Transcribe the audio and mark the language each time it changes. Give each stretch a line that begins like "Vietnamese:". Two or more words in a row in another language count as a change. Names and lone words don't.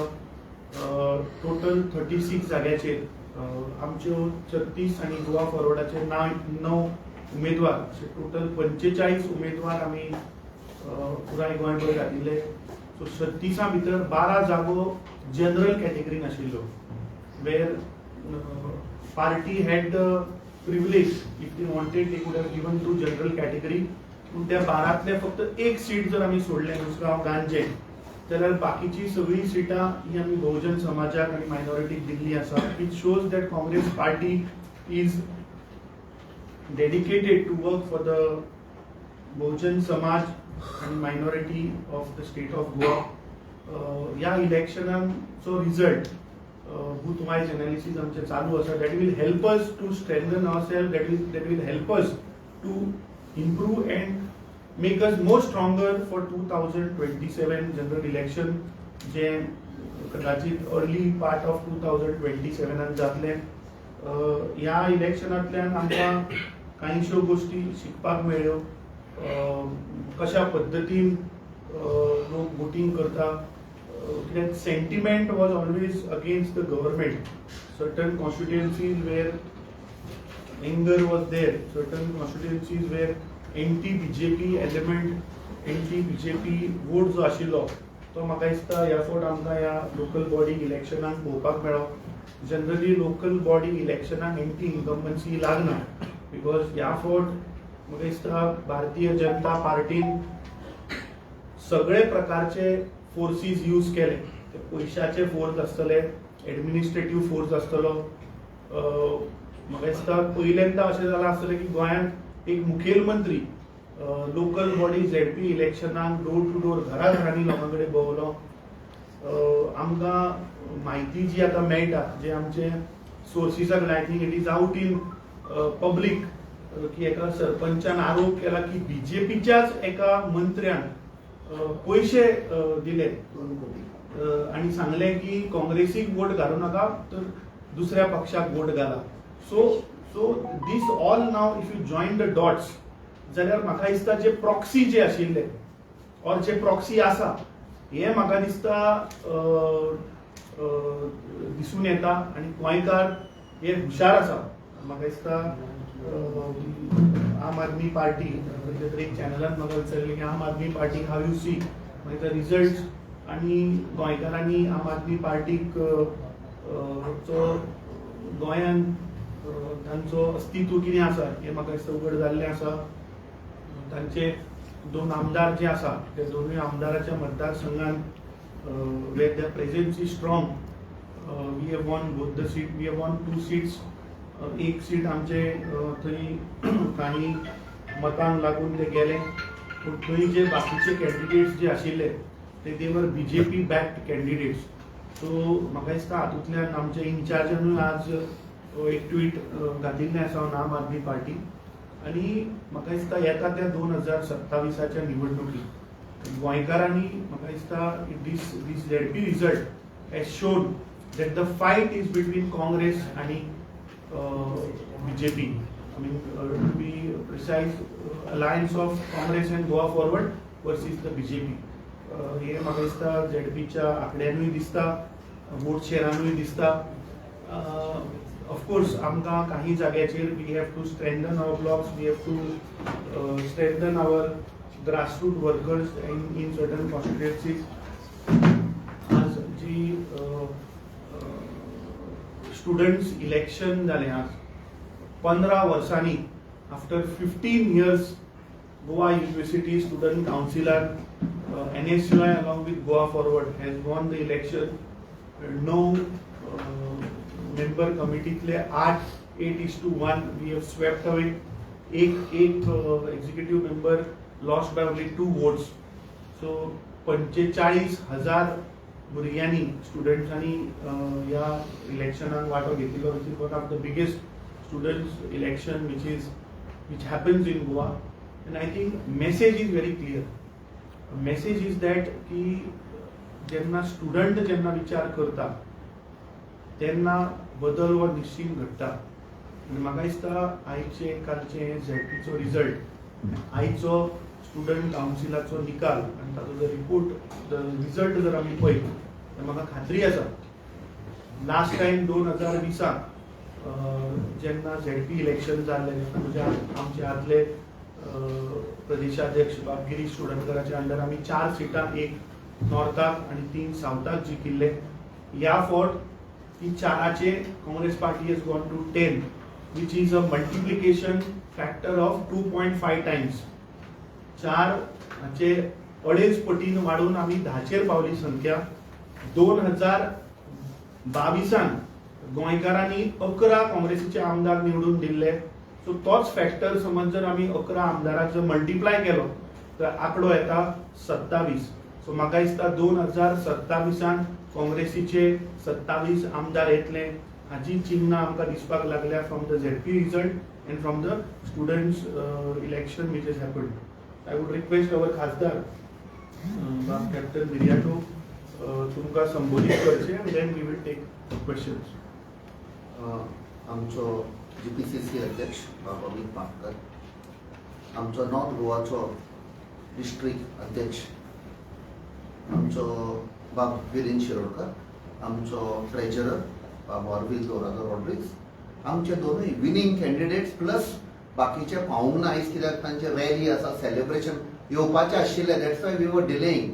Konkani: टोटल 36 जाग्याचेर आमच्यो 36 आनी गोवा फॉरवर्डाचे 9 उमेदवार असे टोटल 45 उमेदवार आमी पुराय गोंयभर घातिल्ले. सो 36 भितर 12 जागो जनरल कॅटेगरीन आशिल्ल्यो
English: where party had the privilege, if they wanted they could have given to general category.
Konkani: पूण त्या 12तले फक्त एक सीट जर आमी सोडलें उसगांव गांजे जाल्यार बाकीची सगळी सिटां ही आमी बहुजन समाजाक आनी मायनॉरिटीक दिल्ली आसा,
English: which shows that Congress party is dedicated to work for the
Konkani: बहुजन समाज
English: and minority of the state of Goa.
Konkani: ह्या इलेक्शनाचो रिजल्ट
English: booth wise analysis
Konkani: आमचे चालू आसा,
English: that will help us to strengthen ourselves, that will help us to improve and make us more stronger for 2027 general election
Konkani: जे कदाचित अर्ली पार्ट ऑफ 2027 जातले. ह्या इलेक्शनांतल्यान आमकां कांयश्यो गोष्टी शिकपाक मेळ्ळ्यो, कशा पद्दतीन लोक वोटिंग करता.
English: That sentiment was always against the government.
Konkani: Certain constituencies where anger was there, certain constituencies where anti-BJP element, anti-BJP vote जो आशिल्लो तो म्हाका दिसता ह्या फावट आमकां ह्या लोकल बॉडी इलेक्शनाक पळोवपाक मेळ्ळो. जनरली लोकल बॉडी इलेक्शनाक
English: anti incumbency
Konkani: लागना, बिकॉज ह्या फावट म्हाका दिसता भारतीय जनता पार्टीन सगळे प्रकारचे फोर्सीस यूज केले. पयशाचे फोर्स आसतले,
English: administrative force
Konkani: आसतलो. म्हाका दिसता पयल्यांदा अशें जालां आसतलें की गोंयांत एक मुखेलमंत्री लोकल बॉडी झेडपी इलेक्शनाक
English: door to door
Konkani: घरांनी लोकां कडेन भोंवलो. आमकां म्हायती जी आतां मेळटा, जे आमचे सोर्सीसाक
English: I think it is out in public
Konkani: की एका सरपंचान आरोप केला की बीजेपीच्याच एका मंत्र्यान पैसे दिले आणि सांगले की काँग्रेसीक वोट घालू नका तर दुसऱ्या पक्षाक वोट घाला.
English: so this all now if you join the dots
Konkani: जाल्यार म्हाका दिसता जे प्रॉक्सी जे आशिल्ले और जे प्रॉक्सी आसा हे म्हाका दिसता दिसून येता आणि गोंयकार हे हुशार आसा. म्हाका दिसता आम आदमी पार्टी एक चॅनलान म्हाका विचारलें की आम आदमी पार्टी
English: how you see
Konkani: मागीर रिजल्ट्स आनी गोंयकारांनी आम आदमी पार्टीक गोंयांत तांचो अस्तित्व कितें आसा हें म्हाका दिसता उघड जाल्लें आसा. तांचे 2 आमदार जे आसा ते दोनूय आमदाराच्या मतदारसंघात
English: where the presence is strong. we have won both the seat, we have won 2 seats.
Konkani: एक सीट आमचे थंय काही मतांक लागून ते गेले, पूण थंय जे बाकीचे कॅन्डिडेट्स जे आशिल्ले ते
English: they were BJP backed candidates.
Konkani: सो म्हाका दिसता हातूंतल्यान आमच्या इन्चार्जानूय आज एक ट्वीट घातिल्लें आसा ऑन आम आदमी पार्टी. आनी म्हाका दिसता येता त्या 2027च्या निवडणुकीत गोंयकारांनी म्हाका दिसता
English: this ZP result has shown that the fight is between Congress
Konkani: आनी BJP.
English: I mean, to be precise, alliance of Congress and Goa Forward versus the BJP.
Konkani: हे म्हाका दिसता झेडपीच्या आंकड्यांनूय दिसता, वोट शेअरानूय दिसता. ऑफकोर्स आमकां काही जाग्याचेर
English: we have to strengthen our blocks, we have to strengthen our grassroot workers in certain constituencies.
Konkani: आज जी स्टुडंट्स इलेक्शन जालें आज 15 वर्सांनी
English: आफ्टर 15 years Goa University Student Councilar NSUI along with Goa Forward has won the election. 9 member committeetले 8-1 we have swept away. एक executive member lost by only 2 votes.
Konkani: So 45,000 भुरग्यांनी स्टुडंट्सांनी ह्या इलेक्शनाक वांटो घेतिल्लो.
English: which is one of the biggest students election which happens in Goa. And I think message is very clear. Message is that
Konkani: की जेन्ना स्टुडंट जेन्ना विचार करता तेन्ना बदल हो निश्चित घडटा. आनी म्हाका दिसता आयचे कालचे झेडपीचो रिजल्ट, आयचो स्टुडंट कावन्सिलाचो निकाल आनी ताचो जर रिपोर्ट रिजल्ट जर आमी पळयत तर म्हाका खात्री आसा
English: last time
Konkani: 2020 जेन्ना झेडपी इलेक्शन जाल्लें तेन्ना आमचे आदले प्रदेशाध्यक्ष गिरीश चोडणकराच्या अंडर आमी 4 सिटां, एक नॉर्थाक आनी 3 सावथाक जिखिल्ले. ह्या फावट की 4चे
English: Congress party has gone to 10, which is a multiplication factor of 2.5 times.
Konkani: 4चे अडेच पटीन वाढून आम्ही 10चेर पावली संख्या. 2022 गोंयकारांनी 11 काँग्रेसीचे आमदार निवडून दिल्ले. सो तोच फॅक्टर समज जर आम्ही 11 आमदारांक जर मल्टिप्लाय केलो तर आंकडो येता 27. सो म्हाका दिसता 2027 काँग्रेसीचे 27 आमदार येतले हाची चिन्ह आमकां दिसपाक लागल्या
English: from the ZP result and from the students election which is happened. I would request our
Konkani: खासदार कॅप्टन बिर्याटो तुमकां संबोधीत करचे
English: and then we will take questions.
Konkani: आमचो GPCC अध्यक्ष बाब अमित पाटकर, आमचो नॉर्थ गोवाचो डिस्ट्रिक्ट अध्यक्ष आमचो बाब विरेन शिरोडकर, आमचो ट्रेजरर बाब ऑरविल दोरादो रॉड्रिक्स, आमचे दोनूय विनिंग कॅन्डिडेट्स प्लस बाकीचे पावूंक ना आयज कित्याक तांचे रॅली आसा, सेलिब्रेशन येवपाचे आशिल्ले,
English: that's why we were delaying.